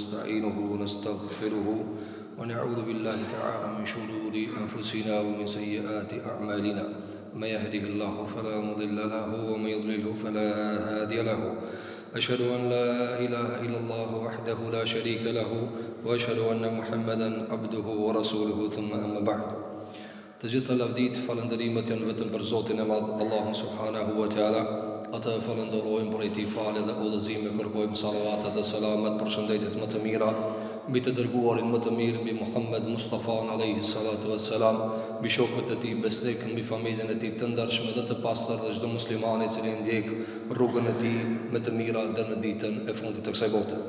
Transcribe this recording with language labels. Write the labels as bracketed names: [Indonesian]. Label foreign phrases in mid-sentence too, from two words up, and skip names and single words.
[Arabic] ونستعينه ونستغفره ونعوذ بالله تعالى من شرور أنفسنا ومن سيئات أعمالنا من يهده الله فلا مضل له ومن يضلله فلا هادي له أشهد أن لا إله إلا الله وحده لا شريك له وأشهد أن محمدا عبده ورسوله ثم أما بعد. [Albanian] Të gjitha lavdit, falëndërimet janë vetëm për Zotin e Madh, Allahun [Arabic] سبحانه وتعالى. [Albanian] Atë falenderojmë për ai falë dhe udhëzime, kërkojmë salavatet dhe selamet për shëndetjet më të mira mbi të dërguarin më të mirë, mbi Muhammed Mustafa [Arabic] عليه الصلاة والسلام, [Albanian] mbi shokët e tij besnik, mbi familjen e tij të ndershme dhe të pastër dhe çdo musliman i cili ndjek rrugën e tij me të mira deri në ditën e fundit të kësaj bote.